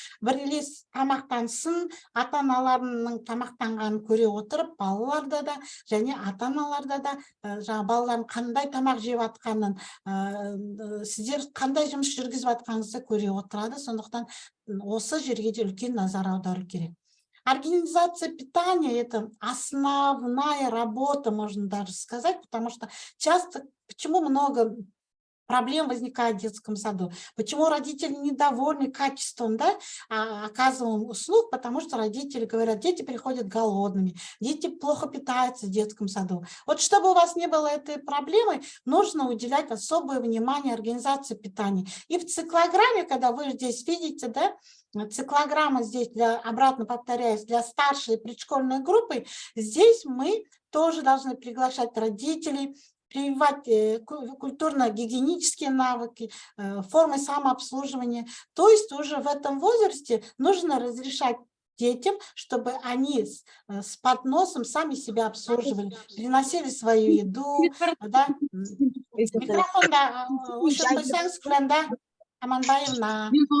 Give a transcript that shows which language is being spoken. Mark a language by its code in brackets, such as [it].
[kk] Бірлес тамақтансын, ата-аналарының тамақтанғанын көре отырып, балаларда да және ата-аналарда да балалардың қандай тамақ жеп атқанын, сіздер қандай жұмыс жүргізіп атқаныңызды көре отырады. Сондықтан осы жерге де үлкен назар аудару керек. [ru] Организация питания – это основная работа, можно даже сказать, потому что часто, почему много проблем возникает в детском саду. Почему родители недовольны качеством, да, оказываемых услуг? Потому что родители говорят, дети приходят голодными, дети плохо питаются в детском саду. Вот чтобы у вас не было этой проблемы, нужно уделять особое внимание организации питания. И в циклограмме, когда вы здесь видите, да, циклограмма здесь, обратно повторяюсь, для старшей и предшкольной группы, здесь мы тоже должны приглашать родителей, прививать культурно-гигиенические навыки, формы самообслуживания. То есть уже в этом возрасте нужно разрешать детям, чтобы они с подносом сами себя обслуживали, приносили свою еду. Да? [kk] Микрофон, да, өшіріп қойсаңыз, Күләнда Аманбаевна.